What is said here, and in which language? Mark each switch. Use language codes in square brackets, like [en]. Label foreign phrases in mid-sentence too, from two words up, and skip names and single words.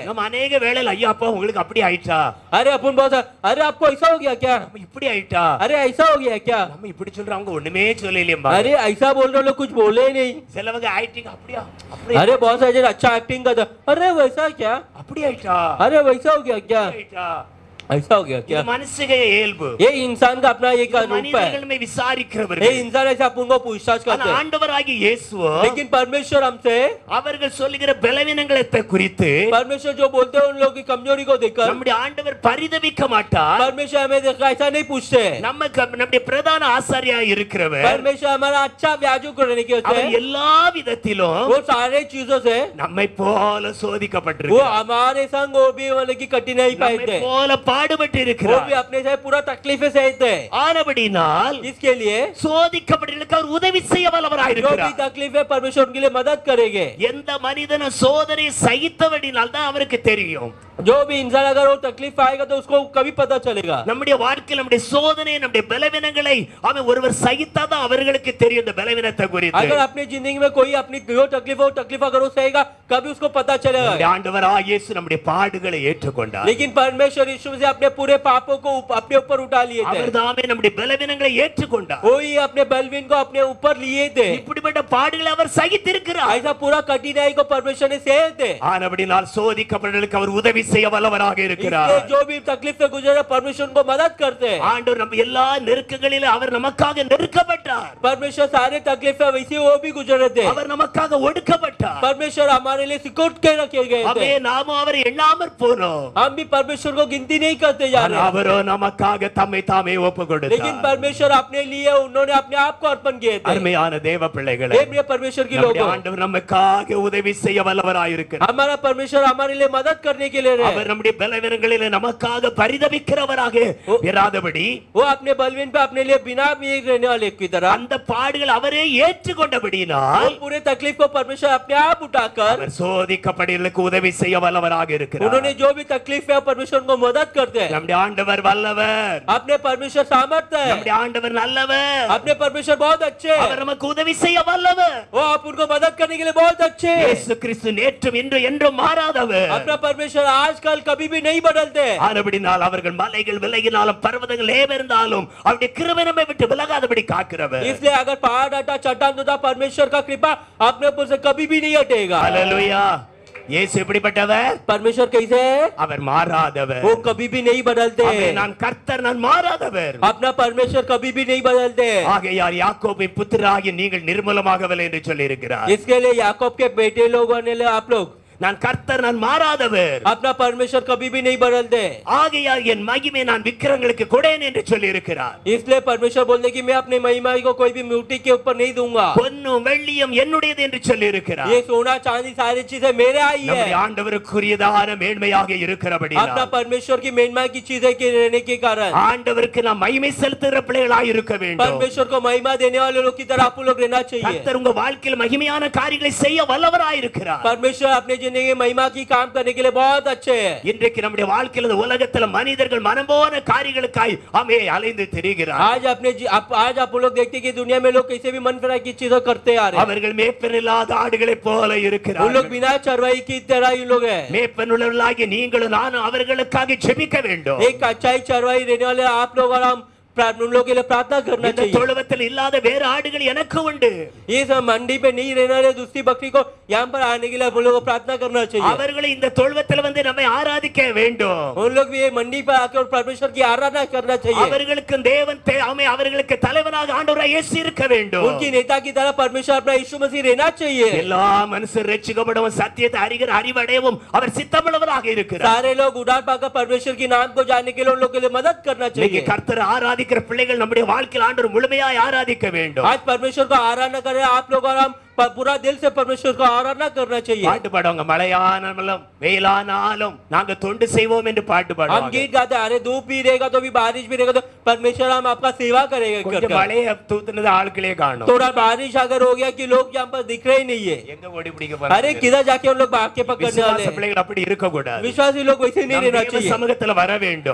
[ta] நம்ம अनेक வேளையில ஐயா அப்பா உங்களுக்கு அப்படி ஆயிட்டா [hi] अरे अपन बहुत अरे आपको ऐसा हो गया क्या [ta] நம்ம இப்படி ஆயிட்டா [hi] अरे ऐसा हो गया क्या [ta] நம்ம இப்படி சொல்றவங்க ஒண்ணுமே சொல்லலையேம்பா [hi] अरे ऐसा बोल रहे लोग कुछ बोले ही नहीं [ta] சிலவங்க ஆயிட்டிங்க அப்படியா அப்படி [hi] अरे बहुत सारे अच्छा एक्टिंग करता अरे वैसा क्या [ta] அப்படி ஆயிட்டா [hi] अरे वैसा हो गया क्या [ta] ஆயிட்டா [hi] ऐसा हो गया क्या [ta] இது மனுஷங்க இயல்பு [hi] ये इंसान का अपना एक रूप है [ta] மனிதர்கள்மே [hi] ये [ta] விசாரிக்கிறவர்கள் [hi] इंसान ऐसे अपन को पूछताछ [ta] ஆனா [hi] करते हैं [ta] ஆண்டவராகிய இயேசுவோ [hi] लेकिन परमेश्वर हमसे [ta] அவர்கள் சொல்லுகிற பலவீனங்களை குறித்து [hi] परमेश्वर जो बोलते हैं उन लोगों की कमजोरी को देखकर [ta] நம்முடைய ஆண்டவர் பரிதபிக்க மாட்டார் [hi] परमेश्वर हमें देखा ऐसा नहीं पूछते [ta] நம்முடைய பிரதான ஆசாரியா இருக்கிறவர் [hi] परमेश्वर हमारा अच्छा व्याजू करने के [ta] அவர் [hi] होते [ta] எல்லா விதத்திலும் [hi] वो सारे चीजों से [ta] நம்மை போல [hi] वो [ta] சோதிக்கப்பட்டிருக்கிறார் [hi] हमारे संग वो भी मतलब की कठिनाई पाए [ta] நம்மை [hi] थे [ta] போல பாடுபட்டு [hi] वो [ta] இருக்கிறார் [hi] भी अपने से पूरा तकलीफें सहे थे [ta] ஆனபடினால் [hi] इसके लिए [ta] சோதிக்கப்பட்டவர்களுக்கு அவர் உதவி செய்ய வல்லவராய் [hi] जो भी [ta] இருக்கிறார் [hi] तकलीफ है परमेश्वर उनके लिए मदद करेंगे [ta] எந்த மனிதன சோதனை சகித்தவடினால் தான் அவருக்கு தெரியும் [hi] जो भी इंसान अगर वो तकलीफ आएगा तो उसको कभी पता चलेगा [ta] நம்முடைய வாழ்க்கையில் நம்முடைய சோதனை நம்முடைய பலவீனங்களை அவன் ஒருவர் சகித்தாதான் அவர்களுக்கு தெரியும் இந்த பலவீனத்தை குறித்து [hi] अगर अपनी जिंदगी में कोई अपनी जो तकलीफ है वो तकलीफ अगर वो सहेगा कभी उसको पता चलेगा [ta] நம்முடைய ஆண்டவராகிய இயேசு நம்முடைய பாடுகளை ஏற்றுக்கொண்டார் [hi] लेकिन परमेश्वर यीशु से अपने पूरे पापों को अपने ऊपर उठा लिए थे [ta] அவர்தாமே நம்முடைய பலவீனங்களை ஏற்றுக்கொண்டார் [hi] वही अपने बलवीन को अपने ऊपर लिए थे [ta] இப்படிப்பட்ட பாடுகளை அவர் சகித்திருக்கிறார் [hi] ऐसा पूरा कठिनाई को परमेश्वर ने सहे थे [ta] ஆனபடினால் சோதிக்கப்பட்டவர்களுக்கு அவர் உதவி செய்ய வல்லவராக இருக்கிறார் [hi] इसलिए जो भी तकलीफ से गुजरे परमेश्वर उनको मदद करते हैं [ta] ஆண்டவர் நம்ம எல்லா நெருக்கங்களிலும் அவர் நமக்காக நெருக்கப்பட்டார் [hi] परमेश्वर सारे तकलीफ है वैसे वो भी गुजरे थे [ta] அவர் நமக்காக ஒடுக்கப்பட்டார் [hi] परमेश्वर हमारे लिए सिकोट के रखे गए थे [ta] அவே நாமும் அவரை எண்ணாமற் போனோம் [hi] हम भी परमेश्वर को गिनती नहीं करते जा रहे [ta] அவரோ நமக்காக தம்மை தாமே ஒப்பு [hi] लेकिन [ta] கொடுத்தார் [hi] परमेश्वर अपने लिए उन्होंने अपने आप को अर्पण किए थे [ta] அருமையான தேவ பிள்ளைகளே [hi] हे प्रिय परमेश्वर की [ta] நம்முடைய [hi] लोगों [ta] ஆண்டவர் நமக்காக உதவி செய்ய வல்லவராய் இருக்கிறார் [hi] हमारा परमेश्वर हमारे लिए मदद करने के लिए रहे [ta] அவர் நம்முடைய பலவீனங்களிலே நமக்காக பரிதபிக்கிறவராக இராதபடி [hi] वो अपने बलवीन पे अपने लिए बिना भी रहने वाले की तरह [ta] அந்த பாடுகள் அவரே ஏற்றுக்கொண்டபடியினால் [hi] वो पूरे तकलीफ को परमेश्वर अपने आप उठाकर [ta] அவர் சோதிக்கப்பட்டவர்களுக்கு உதவி செய்ய வல்லவராக இருக்கிறார் [hi] उन्होंने जो भी तकलीफ है परमेश्वर उनको मदद करते हैं [ta] நம்முடைய ஆண்டவர் வல்லவர் [hi] अपने परमेश्वर सामर्थ्य है [ta] நம்முடைய ஆண்டவர் நல்லவர் [hi] अपने परमेश्वर बहुत अच्छे हैं [ta] அவர் நமக்கு உதவி செய்ய வல்லவர் [hi] वो आप उनको मदद करने के लिए बहुत अच्छे हैं [ta] இயேசு கிறிஸ்து நேற்றும் இன்றும் என்றும் மாறாதவர் [hi] अपना परमेश्वर आजकल कभी भी नहीं बदलते [ta] ஆனபடினால் அவர்கள் மலைகள் விலகினாலும் பர்வதங்கள் ஏவெறிந்தாலும் அவருடைய கிருபை நம்மை விட்டு விலகாதபடி காக்கிறவர் [hi] इसलिए अगर पहाड़ हटा चट्टान टूटा परमेश्वर का कृपा अपने ऊपर से कभी भी नहीं हटेगा [ta] ஹல்லேலூயா இயேசு எப்படிப்பட்டவர் [hi] परमेश्वर कैसे है [ta] அவர் மாறாதவர் [hi] वो कभी भी नहीं बदलते [ta] நான் கர்த்தர் நான் மாறாதவர் [hi] अपना परमेश्वर कभी भी नहीं बदलते [ta] ஆகையால் யாக்கோபின் புத்திரராகிய நீங்கள் நிர்மூலமாகவில்லை என்று சொல்லி இருக்கிறார் [hi] इसके लिए याकूब के बेटे लोग होने लिए आप लोग [ta] நான் கர்த்தர் நான் மாறாதவர் [hi] अपना परमेश्वर कभी भी नहीं बदलते [ta] ஆகையால் என் மகிமை நான் விக்கிரங்களுக்கு கொடேன் என்று சொல்லி இருக்கிறார் [hi] इसलिए परमेश्वर बोलते कि मैं अपनी महिमा को कोई भी मूर्ति के ऊपर नहीं दूंगा [ta] பொன்னும் வெள்ளியும் என்னுடையது என்று சொல்லி இருக்கிறார் [hi] ये सोना चांदी सारी चीजें मेरे आई है [ta] நம்முடைய ஆண்டவருக்குரியதான மேன்மையாக இருக்கிறபடியால் [hi] अपना परमेश्वर की महिमा की चीजें के रहने के कारण [ta] ஆண்டவருக்கு நாம் மகிமை செலுத்துகிற பிள்ளைகளாய் இருக்க வேண்டும் [hi] परमेश्वर को महिमा देने वाले लोग की तरह आप लोग रहना चाहिए [ta] கர்த்தர் உங்க வாழ்க்கையில் மகிமையான காரியங்களை செய்ய வல்லவராய் இருக்கிறார் [hi] परमेश्वर अपने जिंदगी में महिमा की काम करने के लिए बहुत अच्छे हैं। [ta] இன்றைக்கு நம்முடைய வாழ்க்கையில இந்த உலகத்துல மனிதர்கள் மனம்போன காரியங்களுக்காய் ஆமே அலைந்து திரிகிறார். [hi] आज आप लोग देखते हैं कि दुनिया में लोग कैसे भी मन फिराई की चीजें करते आ रहे हैं। [ta] அவர்கள் மேய்ப்பனில்லாத ஆடுகளைப் போல [hi] उन लोग [ta] இருக்கிறார்கள். [hi] बिना चरवाई की तरह ही लोग हैं। [ta] மேய்ப்பனுள்ளவர்களாகிய நீங்களும் நானும் அவர்களுக்காக ஜெபிக்க வேண்டும். [hi] एक अच्छाई चरवाई रहने वाले आप लोग और हम उन लोगों के लिए प्रार्थना करना [ta] இந்த [hi] चाहिए। [ta] தொழுவத்தில் இல்லாத வேற ஆடுகள் எனக்கு உண்டு. [hi] ये सब मंडी पे नहीं रहने वाले दूसरी बकरी को यहाँ पर आने के लिए हम लोगों को प्रार्थना करना चाहिए। [ta] அவர்களை இந்த தொழுவத்தில் வந்து நம்மை ஆராதிக்க வேண்டும். [hi] उन लोग भी ये मंडी पर आकर परमेश्वर की आराधना करना चाहिए। [ta] அவர்களுக்கு தேவன் அவர்களுக்கு தலைவனாக ஆண்டவராய் இயேசு இருக்க வேண்டும். [hi] उनकी नेता की तरह परमेश्वर अपना यीशु मसीह रहना चाहिए। [ta] எல்லா மனுஷர் ரட்சிக்கப்படவும் சத்தியத்தை அறிகிற அறிவடையவும் அவர் சித்தமுள்ளவராக இருக்கிறார். [hi] सारे लोग उद्धार पाकर परमेश्वर के नाम को जानने के लिए उन लोगों के लिए मदद करना चाहिए। [ta] கர்த்தரை ஆராதிக்கிற பிள்ளைகள் நம்முடைய வாழ்க்கையில் ஆண்டவர் முழுமையாய் ஆராதிக்க வேண்டும். [hi] आज परमेश्वर को आराधना करें आप लोग और हम पूरा दिल से परमेश्वर को आराधना करना चाहिए। [ta] பாட்டு பாடுவாங்க, மழையானாலும் வெயிலானாலும் நாங்க தொண்டு செய்வோம் என்று பாட்டு [hi] हम [ta] பாடுவாங்க. [hi] गीत गाते हैं, अरे धूप भी रहेगा तो भी बारिश भी रहेगा तो परमेश्वर हम आपका सेवा करेंगे। [ta] கொஞ்சம் மழையை தூத்துனது ஆட்களே காணும். [hi] थोड़ा बारिश अगर हो गया कि लोग यहाँ पर दिख रहे ही नहीं है, [ta] எங்க ஓடி பிடிக்க [hi] अरे [ta] போறாங்க? [hi] किधर जाके उन लोग भाग के पकड़ने वाले हैं। [ta] பிள்ளைகள் அப்படி இருக்க கூடாது. [hi] विश्वासी लोग वैसे नहीं रहना [ta] தேவ [hi] चाहिए। [ta] சமூகத்துல வர வேண்டும்.